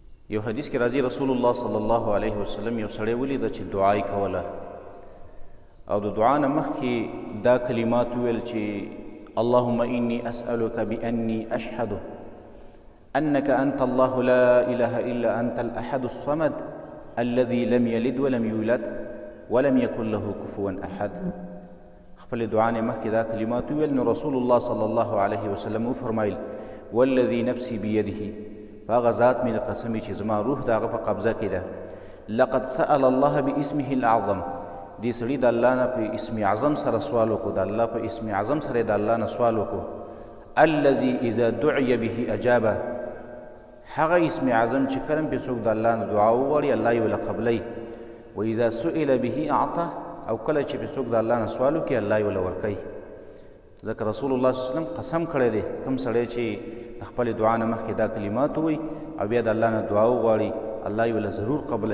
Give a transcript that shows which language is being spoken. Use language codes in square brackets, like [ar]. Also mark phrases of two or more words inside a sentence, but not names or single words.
[ps] یو حدیث کې راځي رسول الله صلی الله علیه وسلم یو سړی ولیده چې دعا یې کوله او د دعا نه مخکې دا کلمات ویل چې [ar] اللهم إني أسألك بأني أشهد أنك أنت الله لا إله إلا أنت الأحد الصمد الذي لم يلد ولم يولد ولم يكن له كفوا أحد. [ps] خپل دعا نه مخکې دا کلمات ویل نو رسول الله صلی الله علیه وسلم وفرمایل [ar] والذي نفسي بيده، [ps] هغه ذات مې د قسم چې زما روح د هغه په قبضه کې ده، [ar] لقد سأل الله باسمه الأعظم، [ps] دې سړي د الله نه په اسم اعظم سره سوال وکړو، د الله په اسم اعظم سره د الله نه سوال وکړو، [ar] الذي اذا دعي به اجابه، [ps] هغه اسم اعظم چې کله پې څوک د الله نه دعا وغواړي الله یې ورله قبلوي، [ar] و اذا سئل به اعطاه، [ps] او کله چې پې څوک د الله نه سوال وکړي الله یې ورله ورکوي. ځکه رسول الله صلی الله علیه وسلم قسم کړی دی کوم سړی چې د خپلې دعا نه مخکې دا کلمات ووایي او بیا د الله نه دعا وغواړي الله یې ورله ضرور قبلوي.